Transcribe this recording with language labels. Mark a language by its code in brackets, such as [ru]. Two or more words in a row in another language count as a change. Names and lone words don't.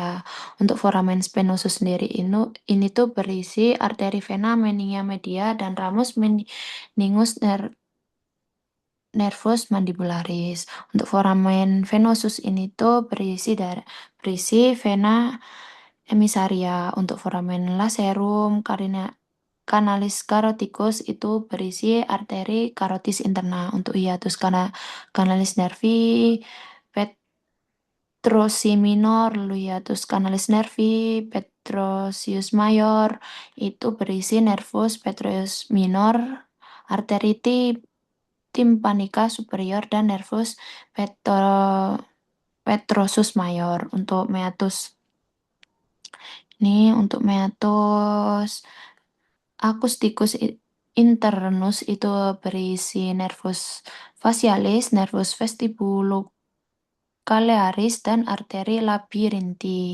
[id] Untuk [la] foramen spinosus [id] sendiri ini tuh berisi arteri [la] vena meningea media [id] dan [la] ramus meningus nervus mandibularis. [id] Untuk [la] foramen venosus [id] ini tuh berisi [la] vena emisaria. [id] Untuk [la] foramen lacerum canalis caroticus [id] itu berisi arteri [la] carotis interna. [id] Untuk [la] hiatus canalis nervi petrosi minor, [id] lalu [la] hiatus canalis nervi petrosius mayor [id] itu berisi [la] nervus petrosius minor, [id] arteri [la] timpanica superior [id] dan [la] nervus petrosus mayor. [id] Untuk [la] meatus acousticus internus [id] itu berisi [la] nervus facialis, nervus vestibulocalearis, [id] dan arteri labirinti.